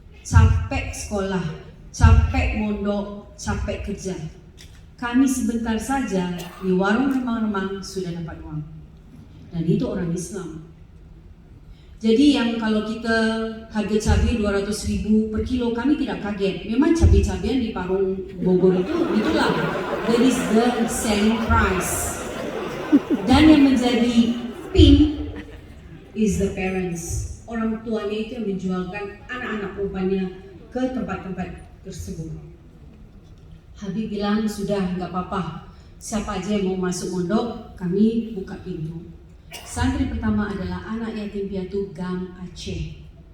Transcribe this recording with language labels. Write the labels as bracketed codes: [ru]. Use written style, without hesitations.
[id] Capek sekolah, capek mondok, capek kerja. Kami sebentar saja di warung remang-remang sudah dapat uang. Dan itu orang Islam. Jadi yang kalau kita harga cabai 200.000 per kilo, kami tidak kaget. Memang cabai-cabian di Parung Bogor itulah. [en] That is the selling price. [id] Dan yang menjadi pin [en] is the parents. [id] Orang tuanya itu yang menjualkan anak-anak perempuannya ke tempat-tempat tersebut. Habib bilang sudah nggak apa-apa. Siapa aja yang mau masuk mondok, kami buka pintu. Santri pertama adalah anak yatim piatu GAM Aceh.